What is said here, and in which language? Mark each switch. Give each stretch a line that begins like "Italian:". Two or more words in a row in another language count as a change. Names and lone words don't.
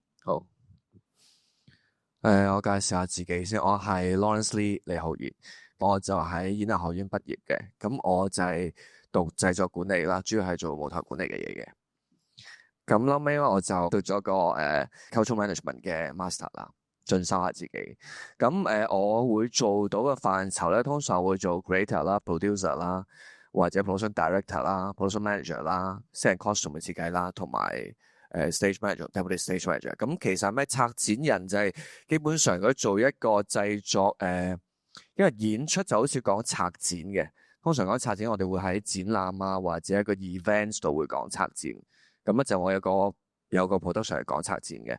Cantonese: 好。我介紹下自己先，我係 Lawrence Lee 李浩然，我就喺演藝學院畢業嘅，咁我就係讀製作管理啦，主要係做舞台管理嘅嘢嘅。咁後尾我就讀咗個
English: cultural management
Cantonese: 嘅 master 啦，進修下自己。咁我會做到嘅範疇咧，通常會做 creator 啦、producer 啦，或者
English: production director
Cantonese: 啦、
English: production manager
Cantonese: 啦、
English: set and costume
Cantonese: 嘅設計啦，同埋
English: stage manager、 deputy stage manager。
Cantonese: 咁其實咩策展人就係基本上佢做一個製作因為演出就好似講策展嘅，通常講策展我哋會喺展覽啊或者一個 events 度會講策展。咁就我有個 production 係講策展嘅。